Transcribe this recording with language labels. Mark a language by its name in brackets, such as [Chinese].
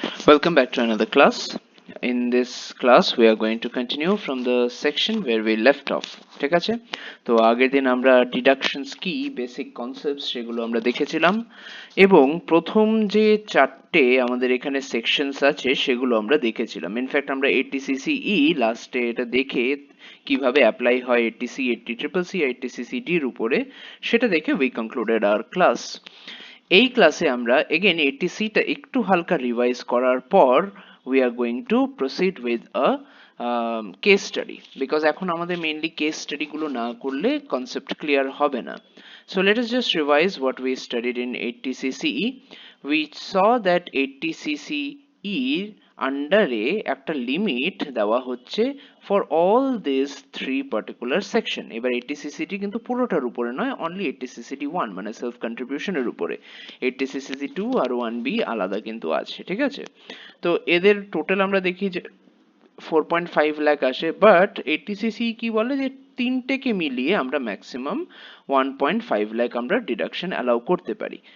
[English] Welcome back to another class. In this class, we are going to continue from the section where we left off. [Bangla] ঠিক আছে? তো আগের দিন আমরা deductions কি basic concepts সেগুলো আমরা দেখেছিলাম এবং প্রথম যে চারটে আমাদের এখানে sections আছে সেগুলো আমরা দেখেছিলাম। ইনফ্যাক্ট আমরা ATCCE লাস্টে এটা দেখে কিভাবে অ্যাপ্লাই হয় ATC, ATCCC, ATCCD এর উপরে সেটা দেখে [English] we concluded our class. [Bangla] এই ক্লাসে আমরা এগেন ATC টা একটু হালকা রিভাইজ করার পর [English] we are going to proceed with a case study because [Bangla] এখন আমাদের মেইনলি case study গুলো না করলে concept clear হবে না. [English] So let us just revise what we studied in 80CCE. We saw that 80CCE আন্ডারে [Bangla] একটা লিমিট দেওয়া হচ্ছে [English] For all this three particular section. [Bangla] এবার 80CCD কিন্তু পুরোটার উপরে নয়, অনলি 80CCD1 মানে সেলফ কন্ট্রিবিউশনের উপরে। 80CCD2 আর 1B আলাদা কিন্তু আছে, ঠিক আছে? তো এদের টোটাল আমরা দেখি যে 4.5 লাখ আসে, বাট 80CCE কি বলে যে তিনটেকে মিলিয়ে আমরা ম্যাক্সিমাম 1.5 লাখ আমরা ডিডাকশন অ্যালাউ করতে পারি।